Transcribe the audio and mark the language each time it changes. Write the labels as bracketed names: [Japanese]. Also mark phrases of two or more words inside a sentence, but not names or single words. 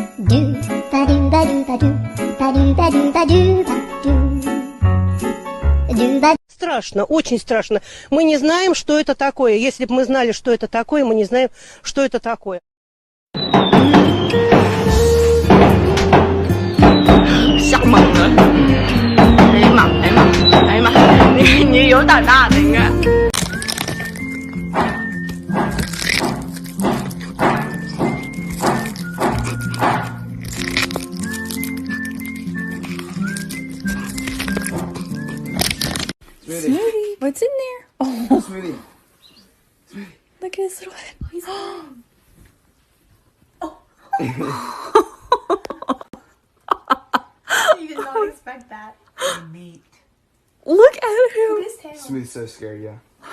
[Russian] Страшно, очень страшно. Мы не знаем, что это такое. Если бы мы знали, что это такое, мы не знаем, что это такое. [Chinese] 吓懵了！哎呀妈！哎呀妈！哎呀妈！你有胆大的应该。 [English] Smoothie, what's in there? Oh, Smoothie. Look at his little head. He's You did not expect that. Look at him. His tail. Smoothie's so scared, yeah.